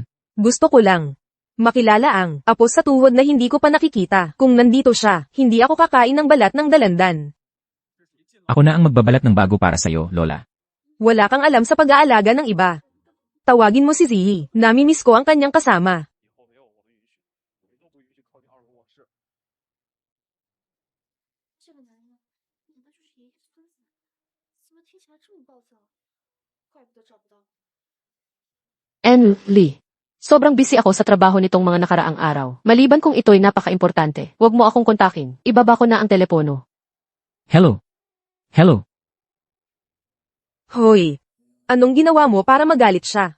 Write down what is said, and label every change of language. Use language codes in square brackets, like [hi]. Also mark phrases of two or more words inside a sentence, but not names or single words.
[tl] Gusto ko lang. Makilala ang apo sa tuhod na hindi ko pa nakikita. Kung nandito siya, hindi ako kakain ng balat ng dalandan. ako na ang magbabalat ng bago para sa'yo, Lola. Wala kang alam sa pag-aalaga ng iba. Tawagin mo si Ziyi. Namimiss ko ang kanyang kasama. [zh] 以后没有我的允许，我都不允许靠近二楼卧室。这个男人难道就是爷爷孙子？怎么听起来这么暴躁？怪不得找不到。 [tl] Lee. Sobrang busy ako sa trabaho nitong mga nakaraang araw. Maliban kung ito'y napaka-importante, huwag mo akong kontakin. Ibaba ko na ang telepono. [en] Hello? Hello? [tl] Hoy. Anong ginawa mo para magalit siya?